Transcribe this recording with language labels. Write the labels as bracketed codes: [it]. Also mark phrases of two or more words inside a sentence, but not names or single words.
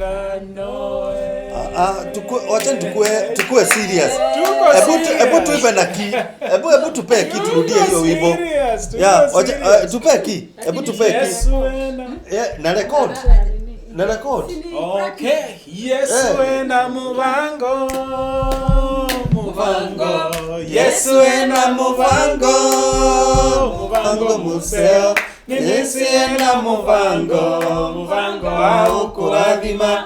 [sw] Wacha tukue serious. Hebu tuipe na key. Hebu tupe key turudie hiyo wimbo. Yeah, wacha tupe key. Hebu tupe key. Yeah, na record. [kam] Okay. Yesu ena muvango. Yesu ena muvango museo. Ninisi ena muvango au kuradhima.